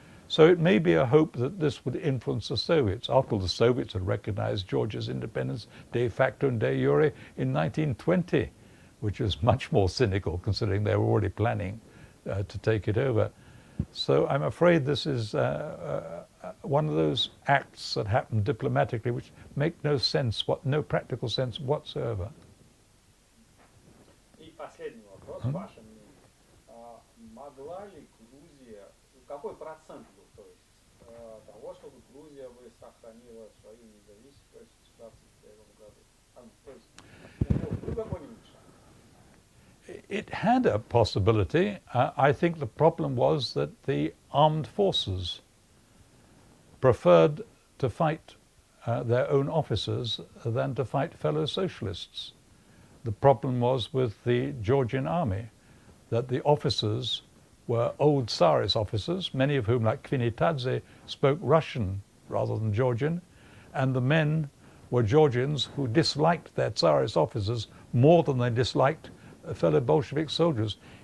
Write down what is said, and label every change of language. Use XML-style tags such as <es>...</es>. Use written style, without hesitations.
<en>So it may be a hope that this would influence the Soviets. After all, the Soviets had recognized Georgia's independence de facto and de jure in 1920, which is much more cynical considering they were already planning to take it over. So I'm afraid this is one of those acts that happen diplomatically which make no sense, no practical sense whatsoever.</en> <ru>И последний вопрос, ваше мнение. Могла ли Грузия, какой процент был, то есть, того, чтобы Грузия бы сохранила свою независимость в 21 году? То есть, был какой-нибудь шанс?</ru> <en>It had a possibility. I think the problem was that the armed forces preferred to fight their own officers than to fight fellow socialists. The problem was with the Georgian army, that the officers were old Tsarist officers, many of whom, like Kvinitadze, spoke Russian rather than Georgian, and the men were Georgians who disliked their Tsarist officers more than they disliked fellow Bolshevik soldiers.</en>